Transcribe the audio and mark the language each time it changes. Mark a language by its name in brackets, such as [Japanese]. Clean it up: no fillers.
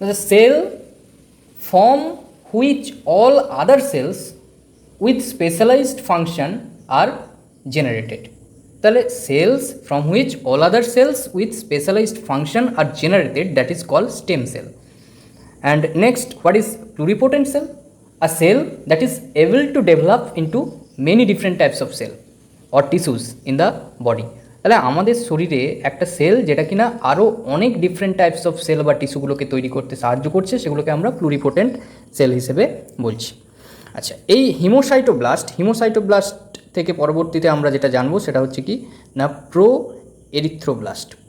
[English] Cell from which all other cells with specialised function are generated. তাহলে cells from which all other cells with specialised function are generated, that is called stem cell. And next, what is pluripotent cell? A cell that is able to develop into many different types of cell or tissues in the body. [Bangla] তাহলে আমাদের শরীরে একটা sell যেটা কিনা আরও অনেক [English] different types of cell [Bangla] বা টিস্যুগুলোকে তৈরি করতে সাহায্য করছে, সেগুলোকে আমরা প্লুরিপোটেন্ট সেল হিসেবে বলছি। আচ্ছা, এই হিমোসাইটোব্লাস্ট থেকে পরবর্তীতে আমরা যেটা জানবো সেটা হচ্ছে কি না প্রো এরিথ্রোব্লাস্ট।